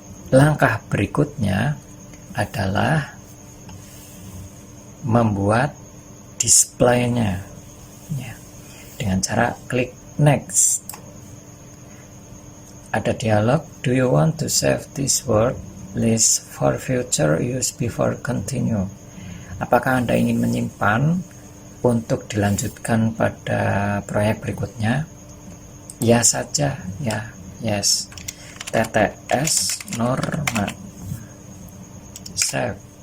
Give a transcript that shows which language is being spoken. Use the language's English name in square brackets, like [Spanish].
[Indonesian] Langkah berikutnya adalah membuat displaynya ya, dengan cara klik next. Ada dialog, [English] do you want to save this word list for future use before continue? [Indonesian] Apakah Anda ingin menyimpan untuk dilanjutkan pada proyek berikutnya? Ya saja, ya, yes. TTS norma save.